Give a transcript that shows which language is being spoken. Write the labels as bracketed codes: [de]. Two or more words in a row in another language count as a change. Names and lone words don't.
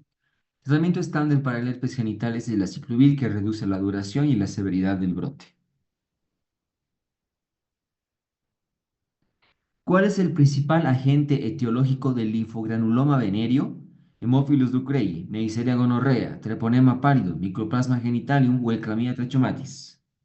[es] Tratamiento estándar para el herpes genital es el aciclovir que reduce la duración y la severidad del brote. ¿Cuál es el principal agente etiológico del linfogranuloma venéreo? Haemophilus ducrei, Neisseria gonorrea, Treponema pallidum, Mycoplasma genitalium o el Chlamydia trachomatis.